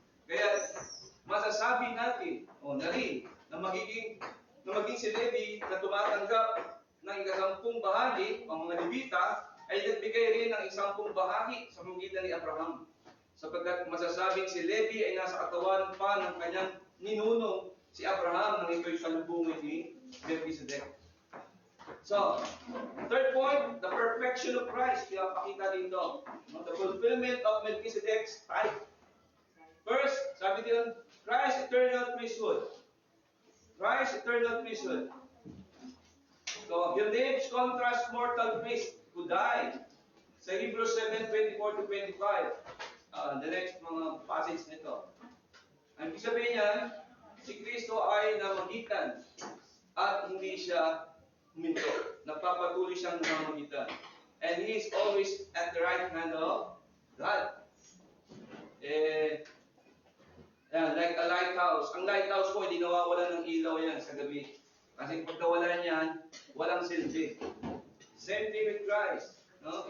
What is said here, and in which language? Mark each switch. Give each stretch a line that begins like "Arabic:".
Filipino: Kaya masasabi natin, na maging si Levi na tumatanggap ng ikasampung bahagi, ang mga Levita, ay nagbigay rin ng isampung bahagi sa pagitan ni Abraham. Sapagkat masasabing si Levi ay nasa katawan pa ng kanyang ninunong si Abraham nang ito'y salubungin ni Melchizedek.
English: So, third point, the perfection of Christ.
Filipino: Pinapakita dito.
English: The fulfillment of Melchizedek's type. First,
Filipino: sabi dito,
English: Christ's eternal priesthood. Christ's eternal priesthood. So, he lives contrast mortal priest who died. Sa Hebrews 7:24 to 25. The next mga passage nito.
Filipino: Ang ibig sabihin niyan, si Kristo ay namagitan at hindi siya huminto. Nagpapatuloy siyang namamagitan.
English: And He is always at the right hand of God. Like a lighthouse.
Filipino: Ang lighthouse po, hindi nawawalan ng ilaw yan sa gabi. Kasi pag nawalan yan, walang silbi.
English: Same thing with Christ.
Filipino: No?